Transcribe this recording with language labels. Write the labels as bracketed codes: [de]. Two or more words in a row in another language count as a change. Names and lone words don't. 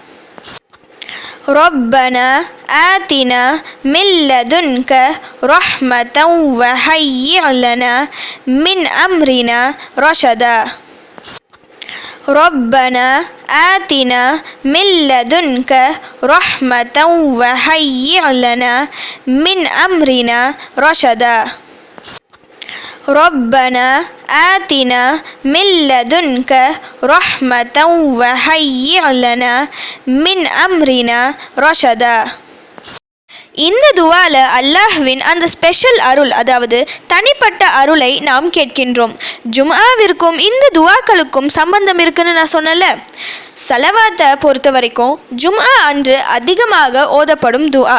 [ar] ربنا آتنا من لدنك رحمة وهيئ لنا من أمرنا رشدا ربنا آتنا من لدنك رحمة وهيئ لنا من أمرنا رشدا ربنا آتنا من لدنك رحمة وهيئ لنا من أمرنا رشدا. [ta] இந்த துவால அல்லாஹ்வின் அந்த ஸ்பெஷல் அருள், அதாவது தனிப்பட்ட அருளை நாம் கேட்கின்றோம். ஜும்ஆவிற்கும் இந்த துவாக்களுக்கும் சம்பந்தம் இருக்குன்னு நான் சொன்னல. சலவாத்தை பொறுத்த வரைக்கும் ஜும்ஆ அன்று அதிகமாக ஓதப்படும் துஆ.